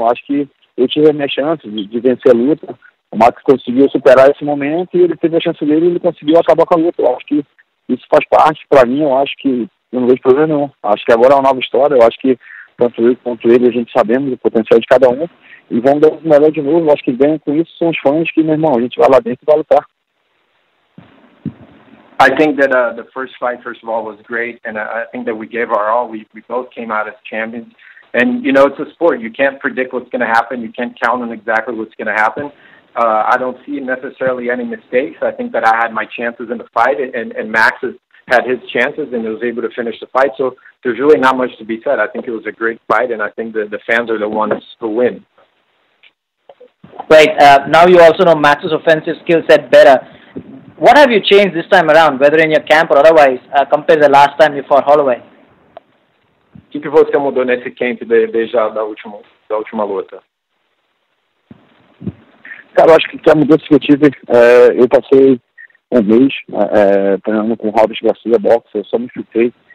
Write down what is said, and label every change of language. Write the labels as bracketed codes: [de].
[pt] Eu acho que eu tive a minha chance de vencer a luta. O Max conseguiu superar esse momento e ele teve a chance dele e ele conseguiu acabar com a luta. Eu acho que isso faz parte, para mim, eu acho que eu não vejo problema não. Acho que agora é uma nova história, eu acho que tanto eu quanto ele, a gente sabemos o potencial de cada um, e vamos dar o melhor de novo. Eu acho que ganham com isso são os fãs que, meu irmão, a gente vai lá dentro e vai lutar. [en] I think that the first fight, first of all, was great, and I think that we gave our all. We both came out as champions. And, you know, it's a sport. You can't predict what's going to happen. You can't count on exactly what's going to happen. I don't see necessarily any mistakes. I think that I had my chances in the fight, and Max had his chances and was able to finish the fight. So there's really not much to be said. I think it was a great fight, and I think that the fans are the ones who win. Right. Now you also know Max's offensive skill set better. What have you changed this time around, whether in your camp or otherwise, compared to the last time you fought Holloway? [pt] O que você mudou nesse camp desde a última luta? Cara, eu acho que a mudança que eu tive, eu passei um mês treinando com o Robert Garcia, boxe, eu só me filtrei.